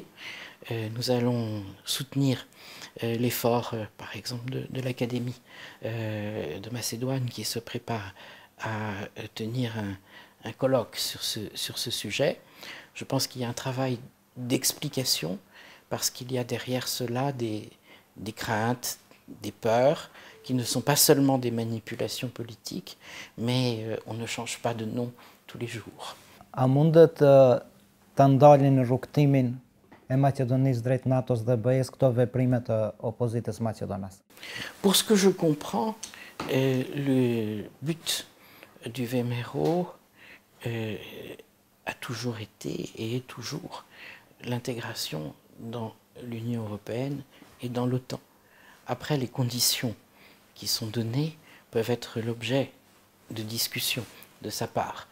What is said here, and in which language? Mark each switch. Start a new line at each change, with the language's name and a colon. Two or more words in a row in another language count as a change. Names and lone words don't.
French: Nous allons soutenir l'effort, par exemple, de l'Académie de Macédoine qui se prépare à tenir un colloque sur ce sujet. Je pense qu'il y a un travail d'explication parce qu'il y a derrière cela des craintes, des peurs, qui ne sont pas seulement des manipulations politiques, mais on ne change pas de nom tous les jours.
Albanian: A mundet të ndalin rrugtimin e Maqedonisë drejt NATO-s dhe BE-s këto veprime të opozitës maqedonase?
French: Pour ce que je comprends, le but du VMRO a toujours été et est toujours l'intégration dans l'Union européenne et dans l'OTAN. Après, les conditions qui sont données peuvent être l'objet de discussions de sa part.